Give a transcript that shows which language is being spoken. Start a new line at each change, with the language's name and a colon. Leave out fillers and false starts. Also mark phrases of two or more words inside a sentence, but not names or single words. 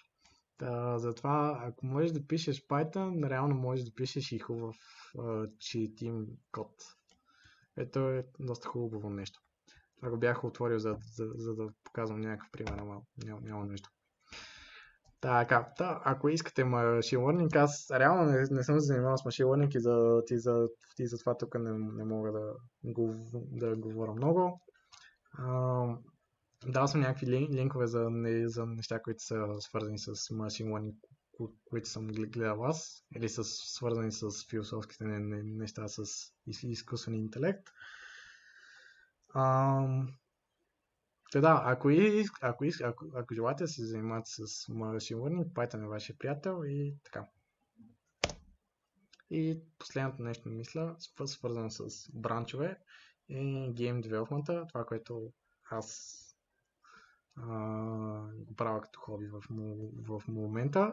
Bulgarian: Затова, ако можеш да пишеш Python, реално можеш да пишеш и хубав четим код. Ето е доста хубаво нещо. Това го бях отворил, за да показвам някакъв пример, ама няма нещо. Така, ако искате
English: machine learning,
Bulgarian: аз реално не съм се занимавал с
English: machine learning
Bulgarian: и за това тук не мога да говоря много. Дал съм някакви линкове за неща, които са свързани с
English: machine learning,
Bulgarian: които съм гледал аз, или са свързани с философските неща с изкуствен интелект. Ако желаете да се занимавате с
English: machine learning,
Bulgarian: Python е вашия приятел и така. И последното нещо, мисля, свързано с бранчове е
English: Game Development,
Bulgarian: това, което аз го правя като хоби в момента.